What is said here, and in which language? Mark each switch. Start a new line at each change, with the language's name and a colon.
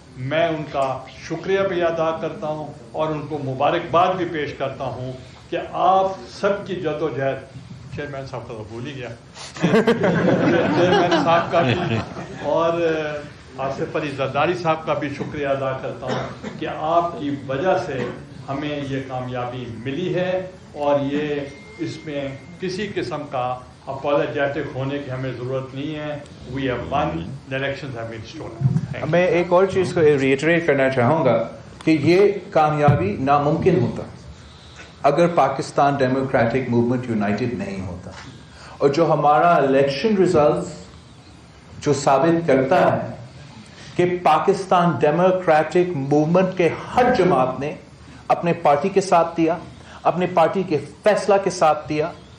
Urdu: میں ان کا شکریہ بھی ادا کرتا ہوں اور ان کو مبارکباد بھی پیش کرتا ہوں کہ آپ سب کی جدوجہد, چیئرمین صاحب کا تو بھول ہی گیا, چیئرمین صاحب کا بھی اور آصف علی زرداری صاحب کا بھی شکریہ ادا کرتا ہوں کہ آپ کی وجہ سے ہمیں یہ کامیابی ملی ہے, اور یہ اس میں کسی قسم کا اپالوجیٹک ہونے کی ہمیں ضرورت نہیں ہے.
English: We have won, the elections have been stolen.
Urdu: میں ایک اور چیز کو ریٹریٹ کرنا چاہوں گا کہ یہ کامیابی ناممکن ہوتا اگر پاکستان ڈیموکریٹک موومنٹ یونائٹڈ نہیں ہوتا, اور جو ہمارا الیکشن ریزلٹس جو ثابت کرتا ہے کہ پاکستان ڈیموکریٹک موومنٹ کے ہر جماعت نے اپنے پارٹی کے ساتھ دیا, اپنے پارٹی کے فیصلہ کے ساتھ دیا,